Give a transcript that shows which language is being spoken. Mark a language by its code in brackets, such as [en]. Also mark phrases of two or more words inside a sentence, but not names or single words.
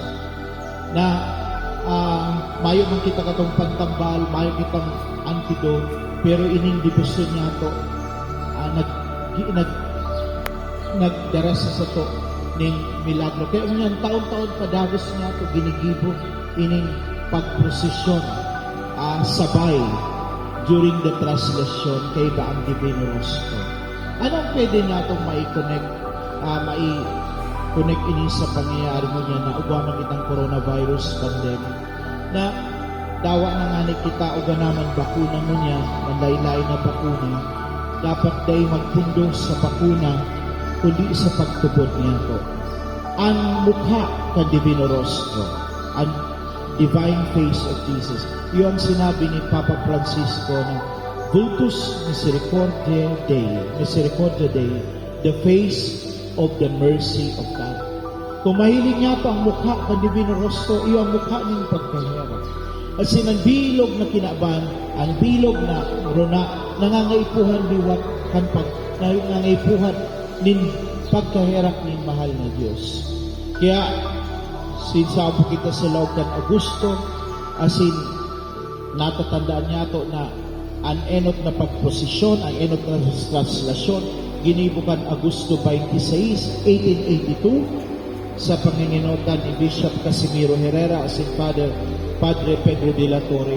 [bik] Na mayo man kita katong pantambal, mayo kitang antidote, pero ining debosyon niya ito, nagdarasa sa to ning milagro. Kaya unyan taon-taon padagos niya ito ginigibo ining pagprosesyon sabay [en] during the translation [bik] kay Baang Divino Rostro. Anong pwede niya itong mai-connect ini sa pangyayari mo niya na ugwaman itang [en] coronavirus pandemic [bik] na dawa na nga ni kita uganaman bakuna mo niya, manlaylay na bakuna, dapat day magpundo sa bakuna kundi sa pagtubod niya to. Ang mukha ka Divino Rostro, [en] ang divine face of Jesus. [tl] Yung sinabi ni Papa Francisco na [la] Vultus Misericordiae Dei, [en] the face of the mercy of God. [bik] Kung mahiling niya pa ang mukha ka Divino Rostro, iyo ang mukha niyang pagkahirap. At sinang bilog na kinaban, ang bilog na rona, nangangaipuhan biwat kan nangangaipuhan nin pagkahirap nin mahal na Diyos. Kaya sinsabo kita sa loob kan Augusto, asin natatandaan niya to na ang enot na pagposisyon, ang enot na translasyon, ginibukan Agosto 26, 1882 sa panginginotan ni Bishop Casimiro Herrera asin Padre Pedro de la Torre.